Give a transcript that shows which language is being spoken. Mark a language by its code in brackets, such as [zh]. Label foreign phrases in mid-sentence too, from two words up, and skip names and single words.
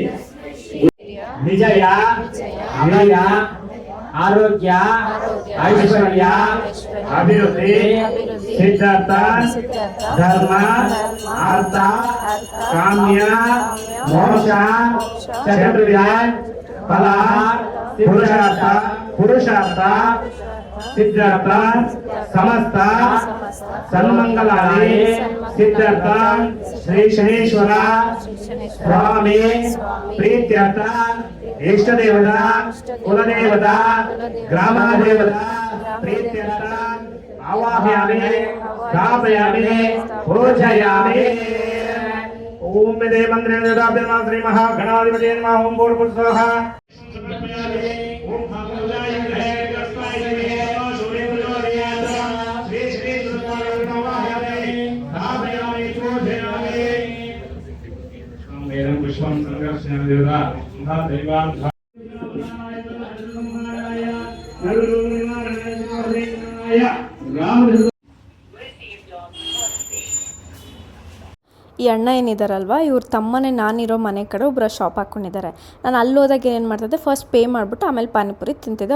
[sa] ವಿಜಯ ವಿಜಯ ಆರೋಗ್ಯ ಐಶ್ವರ್ಯ ಅಭಿವೃದ್ಧಿ ಸಿದ್ಧಾರ್ಥ ಧರ್ಮ ಅರ್ಥ ಕಾಮ್ಯ ಮೋಕ್ಷ ಚತುರ್ಯ ಫಲ ಪುರುಷಾರ್ಥ ಸಿದ್ಧಾರ್ಥ ಸಮಸ್ತ ಸನ್ಮಂಗಲಾದಿ ಸಿದ್ಧಾರ್ಥ ಶ್ರೀ ಶನೇಶ್ವರ स्वामी प्रीत्यर्थ इष्ट देवता कुल देवता ग्राम देवता प्रीत्यर्थ आवाहयामि स्थापयामि पूजयामि। ओम मे मंत्रे देवता श्री महागणाधिपति नमः। ओम भूर्भुवः पुष्पं संघर्षण देवता महादैवान [kn] ಈ ಅಣ್ಣ ಏನಿದಾರಲ್ವ ಇವ್ರ ತಮ್ಮನೇ ನಾನಿರೋ ಮನೆ ಕಡೆ ಒಬ್ಬರು ಶಾಪ್ ಹಾಕ್ಕೊಂಡಿದ್ದಾರೆ. ನಾನು ಅಲ್ಲಿ ಹೋದಾಗ ಏನು ಮಾಡ್ತಿದ್ದೆ, [en] first pay [kn] ಮಾಡಿಬಿಟ್ಟು ಆಮೇಲೆ ಪಾನಿಪುರಿ ತಿಂತಿದ್ದೆ.